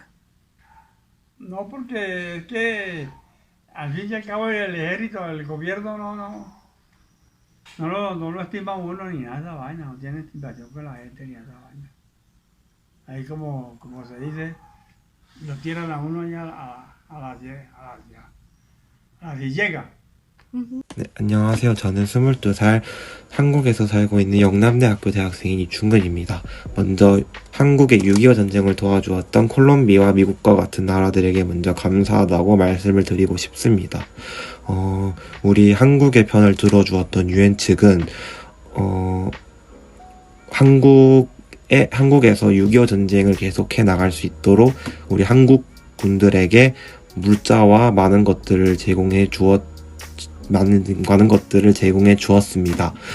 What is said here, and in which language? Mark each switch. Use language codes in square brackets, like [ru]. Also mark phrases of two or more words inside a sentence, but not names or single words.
[es] No, porque es que al fin y al cabo el ejército, el gobierno no lo estima uno ni nada de esa vaina, no tiene estimación con la gente ni esa vaina. Ahí como se dice, lo tiran a uno ya a la llega. [ko] 네, 안녕하세요. 저는 22살 한국에서 살고 있는 영남대학교 대학생인 이충근입니다. 먼저 한국의 6.25 전쟁을 도와주었던 콜롬비아와 미국과 같은 나라들에게 먼저 감사하다고 말씀을 드리고 싶습니다. 우리 한국의 편을 들어주었던 유엔 측은 한국에서 6.25 전쟁을 계속해 나갈 수 있도록 우리 한국 군들에게 물자와 많은 것들을 제공해 주었습니다.